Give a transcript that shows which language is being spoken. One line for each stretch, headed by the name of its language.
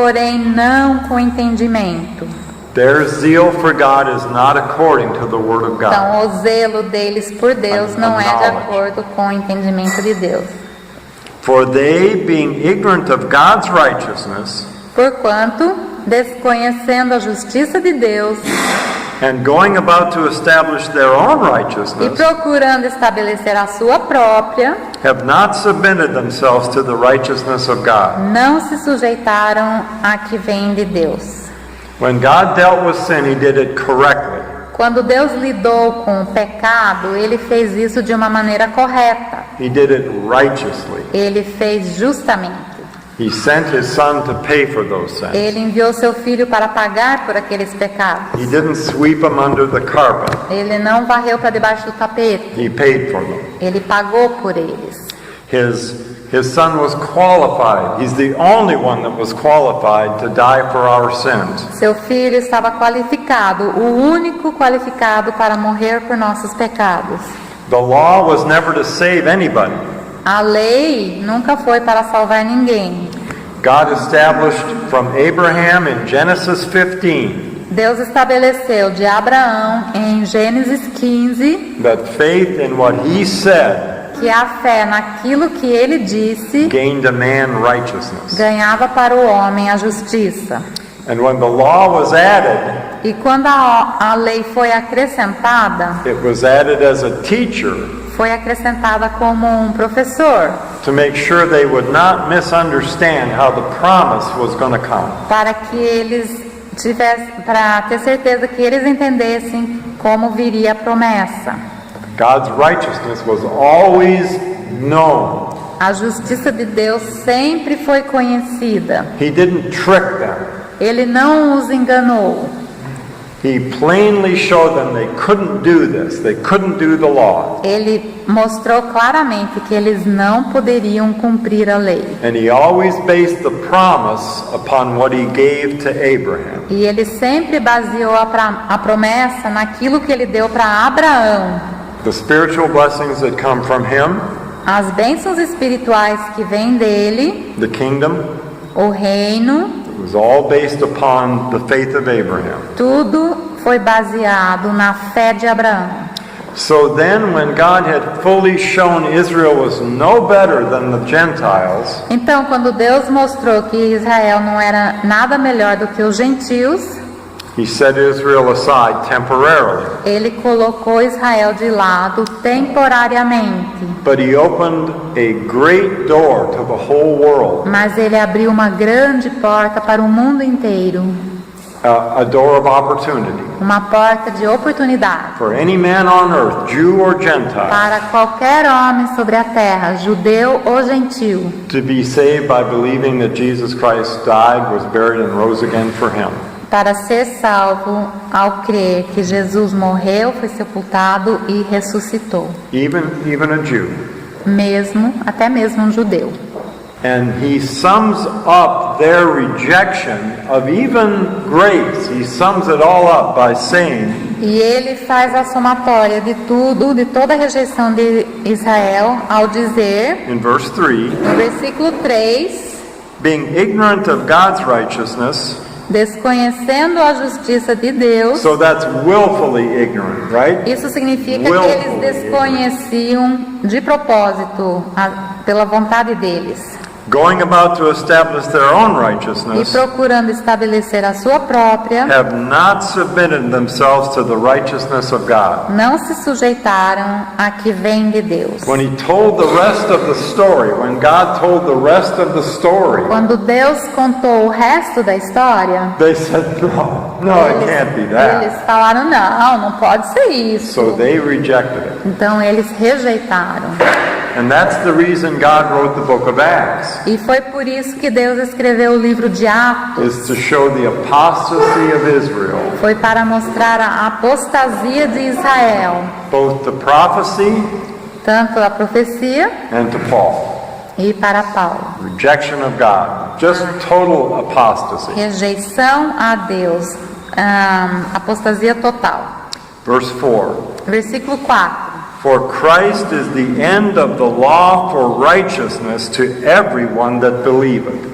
Portuguese: porém não com entendimento.
English: Their zeal for God is not according to the Word of God.
Portuguese: Então, o zelo deles por Deus não é de acordo com o entendimento de Deus.
English: For they, being ignorant of God's righteousness,
Portuguese: Porquanto, desconhecendo a justiça de Deus
English: and going about to establish their own
Portuguese: e
English: righteousness,
Portuguese: procurando estabelecer a sua própria,
English: have not submitted themselves to the righteousness of God.
Portuguese: não se sujeitaram a que vem de Deus.
English: When God dealt with sin, He did it correctly.
Portuguese: Quando Deus lidou com o pecado, Ele fez isso de uma maneira correta.
English: He did it righteously.
Portuguese: Ele fez justamente.
English: He sent His Son to pay for those sins.
Portuguese: Ele enviou seu Filho para pagar por aqueles pecados.
English: He didn't sweep them under the carpet.
Portuguese: Ele não varreu para debaixo do tapete.
English: He paid for them.
Portuguese: Ele pagou por eles.
English: His Son was qualified. He's the only one that was qualified to die for our sins.
Portuguese: Seu Filho estava qualificado, o único qualificado para morrer por nossos pecados.
English: The law was never to save anybody.
Portuguese: A lei nunca foi para salvar ninguém.
English: God established from Abraham in Genesis 15
Portuguese: Deus estabeleceu de Abraão em Gênesis 15
English: that faith in what He said
Portuguese: que a fé naquilo que ele disse
English: gained a man righteousness.
Portuguese: ganhava para o homem a justiça.
English: And when the law was added,
Portuguese: E quando a lei foi acrescentada,
English: it was added as a teacher
Portuguese: foi acrescentada como um professor,
English: to make sure they would not misunderstand how the promise was going to come.
Portuguese: para que eles tivessem, para ter certeza que eles entendessem como viria a promessa.
English: God's righteousness was always known.
Portuguese: A justiça de Deus sempre foi conhecida.
English: He didn't trick them.
Portuguese: Ele não os enganou.
English: He plainly showed them they couldn't do this. They couldn't do the law.
Portuguese: Ele mostrou claramente que eles não poderiam cumprir a lei.
English: And He always based the promise upon what He gave to Abraham.
Portuguese: E ele sempre baseou a promessa naquilo que ele deu para Abraão.
English: the spiritual blessings that come from Him,
Portuguese: as bênçãos espirituais que vêm dele,
English: the kingdom,
Portuguese: o reino,
English: it was all based upon the faith of Abraham.
Portuguese: tudo foi baseado na fé de Abraão.
English: So then, when God had fully shown Israel was no better than the Gentiles,
Portuguese: Então, quando Deus mostrou que Israel não era nada melhor do que os gentios,
English: He set Israel aside temporarily.
Portuguese: ele colocou Israel de lado temporariamente.
English: But He opened a great door to the whole world,
Portuguese: Mas ele abriu uma grande porta para o mundo inteiro,
English: a door of opportunity
Portuguese: uma porta de oportunidade
English: for any man on earth, Jew or Gentile,
Portuguese: para qualquer homem sobre a terra, judeu ou gentil,
English: to be saved by believing that Jesus Christ died, was buried, and rose again for him.
Portuguese: para ser salvo ao crer que Jesus morreu, foi sepultado e ressuscitou,
English: Even a Jew.
Portuguese: até mesmo um judeu.
English: And He sums up their rejection of even grace. He sums it all up by saying,
Portuguese: E ele faz a somatória de tudo, de toda a rejeição de Israel, ao dizer,
English: in verse 3,
Portuguese: no versículo 3,
English: being ignorant of God's righteousness,
Portuguese: desconhecendo a justiça de Deus.
English: so that's willfully ignorant, right?
Portuguese: Isso significa que eles desconheciam de propósito, pela vontade deles,
English: Going about to establish their own
Portuguese: e
English: righteousness,
Portuguese: procurando estabelecer a sua própria,
English: have not submitted themselves to the righteousness of God.
Portuguese: não se sujeitaram a que vem de Deus.
English: When He told the rest of the story, when God told the rest of the story,
Portuguese: Quando Deus contou o resto da história,
English: they said, no, it can't be
Portuguese: eles
English: that.
Portuguese: falaram, não pode ser isso.
English: So they rejected it.
Portuguese: Então eles rejeitaram.
English: And that's the reason God wrote the book of Acts,
Portuguese: E foi por isso que Deus escreveu o livro de Atos.
English: is to show the apostasy of Israel,
Portuguese: Foi para mostrar a apostasia de Israel,
English: both to prophecy
Portuguese: tanto a profecia
English: and to Paul.
Portuguese: e para Paulo.
English: Rejection of God, just total apostasy.
Portuguese: Rejeição a Deus, apostasia total.
English: Verse 4.
Portuguese: Versículo 4.
English: For Christ is the end of the law for righteousness to everyone that believeth.